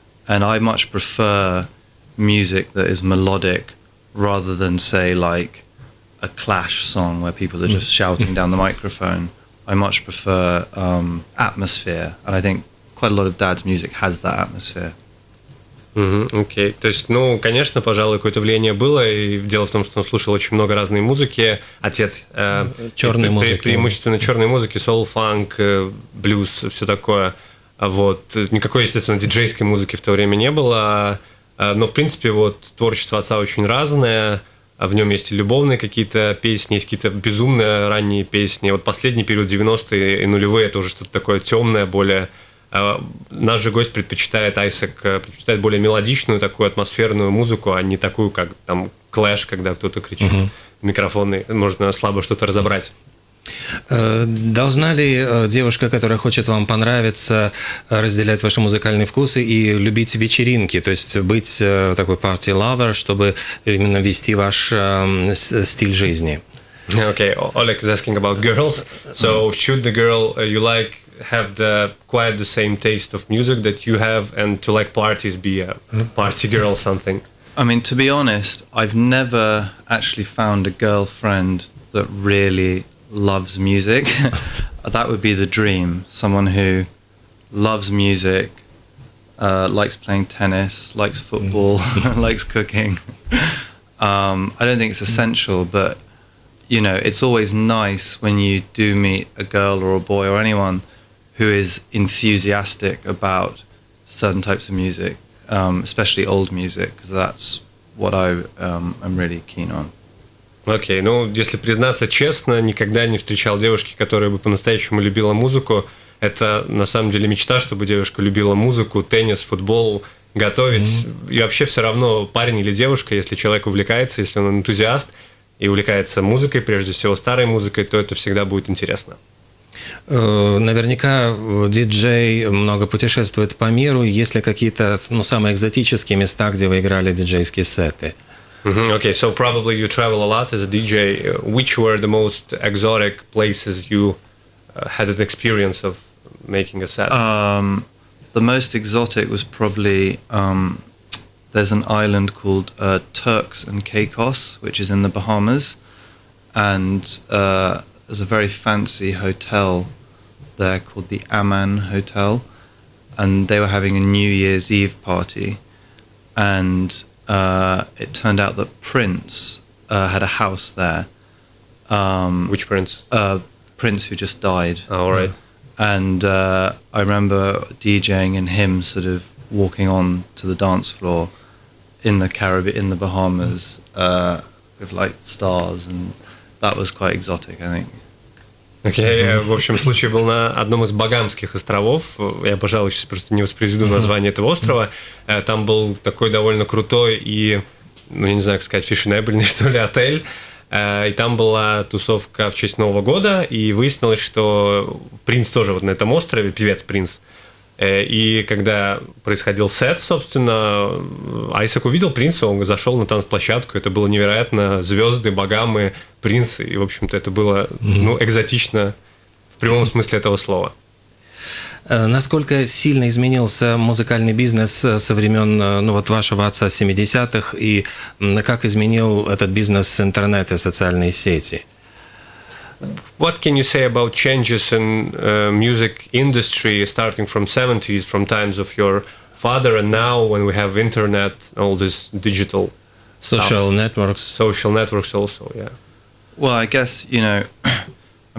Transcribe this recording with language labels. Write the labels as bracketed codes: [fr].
[en] And I much prefer music that is melodic rather than, say, like a Clash song where people are just shouting down the microphone. I much prefer atmosphere. And I think quite a lot of Dad's music has that atmosphere. [ru] Окей. То есть, ну, конечно, пожалуй, какое-то влияние было. И дело в том, что он слушал очень много разной музыки. Отец черной музыки. Преимущественно черной музыки, соул, фанк, блюз, все такое. Вот. Никакой, естественно, диджейской музыки в то время не было. Но, в принципе, вот творчество отца очень разное. В нем есть и любовные какие-то песни, есть какие-то безумные ранние песни. Вот последний период 90-е и нулевые — это уже что-то такое темное, более... Наш же гость Айзек предпочитает более мелодичную, такую атмосферную музыку, а не такую, как там Clash, когда кто-то кричит в микрофон, и можно слабо что-то разобрать. Должна ли девушка, которая хочет вам понравиться, разделять ваши музыкальные вкусы и любить вечеринки, то есть быть такой party-lover, чтобы именно вести ваш стиль жизни? [en] Okay, Oleg is asking about girls. So should the girl you like have quite the same taste of music that you have, and to like parties be a party girl something? I mean, to be honest, I've never actually found a girlfriend that really loves music. That would be the dream. Someone who loves music, likes playing tennis, likes football, likes cooking. I don't think it's essential, but you know, it's always nice when you do meet a girl or a boy or anyone who is enthusiastic about certain types of music, especially old music, because that's what I'm really keen on. [ru] Окей, ну, если признаться честно, никогда не встречал девушки, которая бы по-настоящему любила музыку. Это, на самом деле, мечта, чтобы девушка любила музыку, теннис, футбол, готовить. И вообще все равно, парень или девушка, если человек увлекается, если он энтузиаст и увлекается музыкой, прежде всего старой музыкой, то это всегда будет интересно. Наверняка диджей много путешествует по миру. Есть ли какие-то, ну, самые экзотические места, где вы играли диджейские сеты? [en] Okay, so probably you travel a lot as a DJ. Which were the most exotic places you had an experience of making a set? The most exotic was probably there's an island called Turks and Caicos, which is in the Bahamas, and there's a very fancy hotel there called the Aman Hotel, and they were having a New Year's Eve party, and it turned out that Prince had a house there. Which Prince? Prince who just died. Oh, all right. And I remember DJing and him sort of walking on to the dance floor in the Caribbean, in the Bahamas, with like stars, and that was quite exotic, I think. [ru] Okay, в общем, случай был на одном из Багамских островов. Я, пожалуй, сейчас просто не воспроизведу название этого острова. Там был такой довольно крутой и, ну, я не знаю, как сказать, фешенебельный, что ли, отель. И там была тусовка в честь Нового года, и выяснилось, что Принц тоже вот на этом острове, певец Принц. И когда происходил сет, собственно, Айзек увидел Принца, он зашел на танцплощадку, это было невероятно, звезды, Багамы, Принц, и, в общем-то, это было, ну, экзотично в прямом смысле этого слова. Насколько сильно изменился музыкальный бизнес со времен, ну, вот вашего отца 70-х, и как изменил этот бизнес интернет и социальные сети? [en] What can you say about changes in music industry starting from 70s, from times of your father, and now when we have internet, all this digital social stuff? networks? Social networks also, yeah. Well, I guess, you know, I